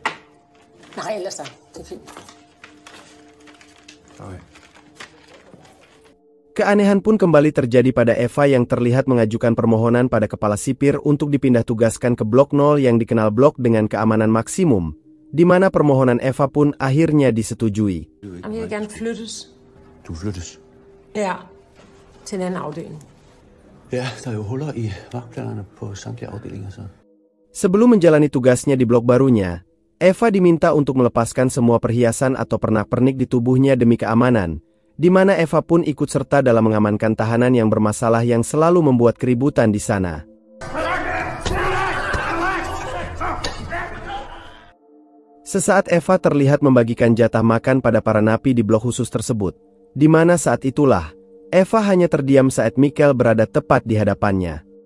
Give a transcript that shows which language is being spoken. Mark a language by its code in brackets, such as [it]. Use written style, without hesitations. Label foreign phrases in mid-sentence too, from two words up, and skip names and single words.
[id] Keanehan pun kembali terjadi pada Eva yang terlihat mengajukan permohonan pada kepala sipir untuk dipindah tugaskan ke blok 0 yang dikenal blok dengan keamanan maksimum, di mana permohonan Eva pun akhirnya disetujui. [da] Til en anden afdeling. Ja, der er jo huller i vagtplanerne på samtlige afdelinger så. [id] Sebelum menjalani tugasnya di blok barunya, Eva diminta untuk melepaskan semua perhiasan atau pernak-pernik di tubuhnya demi keamanan, di mana Eva pun ikut serta dalam mengamankan tahanan yang bermasalah yang selalu membuat keributan di sana. Sesaat Eva terlihat membagikan jatah makan pada para napi di blok khusus tersebut, di mana saat itulah Eva hanya terdiam saat Mikkel berada tepat di hadapannya.